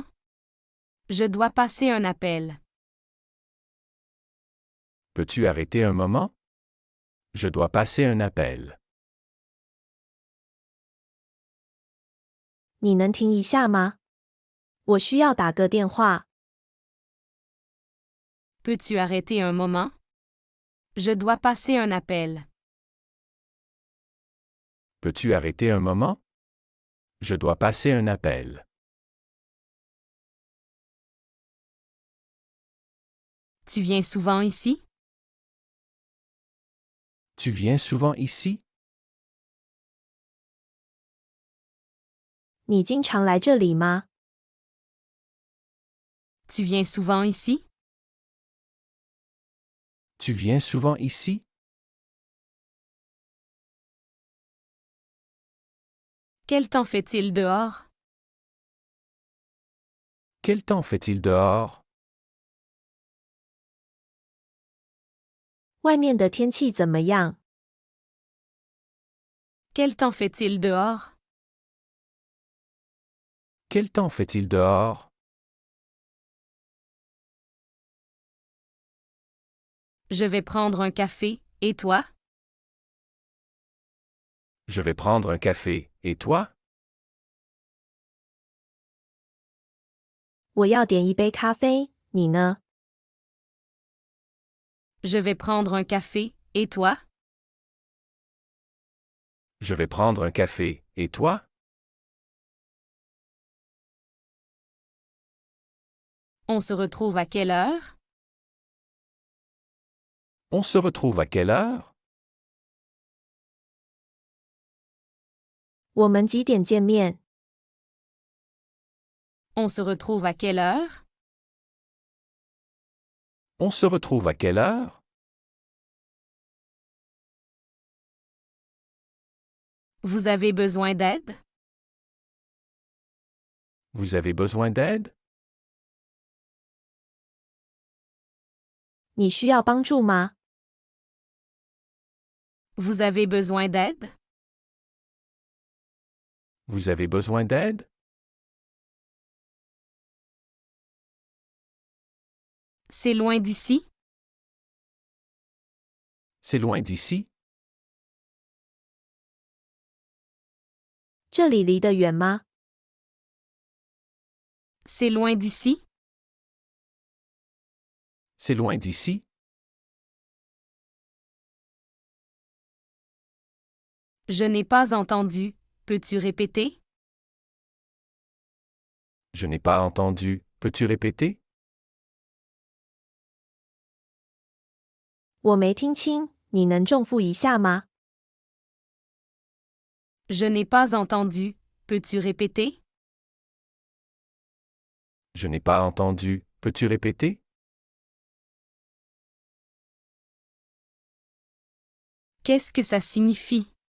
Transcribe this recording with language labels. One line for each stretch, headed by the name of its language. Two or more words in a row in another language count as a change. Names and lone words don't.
French: Je dois passer un appel. Peux-tu arrêter un moment? Je dois passer un appel.
Chinese: 你能停一下吗？我需要打个电话。
French: Peux-tu arrêter un moment? Je dois passer un appel. Peux-tu arrêter un moment? Je dois passer un appel. Tu viens souvent ici? Tu viens souvent ici?
Chinese: 你经常来这里吗？
French: Tu viens souvent ici? Tu viens souvent ici? Quel temps fait-il dehors? Quel temps fait-il dehors?
Chinese: 外面的天气怎么样？
French: Quel temps fait-il dehors? Quel temps fait-il dehors? Je vais prendre un café, et toi? Je vais prendre un café, et toi?
Chinese: 我要点一杯咖啡，你呢？
French: Je vais prendre un café, et toi? Je vais prendre un café, et toi? On se retrouve à quelle heure? On se retrouve à quelle heure?
Chinese: 我们几点见面？
French: On se retrouve à quelle heure? On se retrouve à quelle heure? Vous avez besoin d'aide? Vous avez besoin d'aide?
Chinese: 你需要帮助吗？
French: Vous avez besoin d'aide? Vous avez besoin d'aide? C'est loin d'ici? C'est loin d'ici?
Chinese: 这里离得远吗？
French: C'est loin d'ici? C'est loin d'ici? Je n'ai pas entendu. Peux-tu répéter? Je n'ai pas entendu. Peux-tu répéter?
Chinese: 我没听清，你能重复一下吗？
French: Je n'ai pas entendu. Peux-tu répéter? Je n'ai pas entendu. Peux-tu répéter? Qu'est-ce que ça signifie?